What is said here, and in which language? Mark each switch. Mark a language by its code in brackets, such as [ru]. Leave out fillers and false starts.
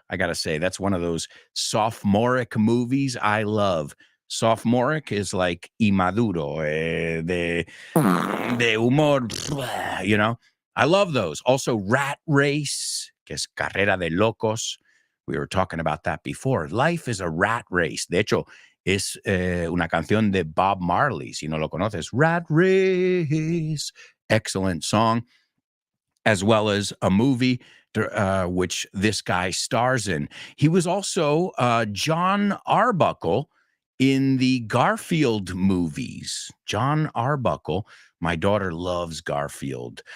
[en] I got to say, that's one of those sophomoric movies I love. Sophomoric is like [es] inmaduro, de humor, [en] you know. I love those. Also, Rat Race, [es] que es Carrera de Locos. [en] We were talking about that before. Life is a rat race. [es] De hecho, es una canción de Bob Marley, si no lo conoces. [en] Rat Race. Excellent song. As well as a movie which this guy stars in. He was also John Arbuckle in the Garfield movies. John Arbuckle. My daughter loves Garfield.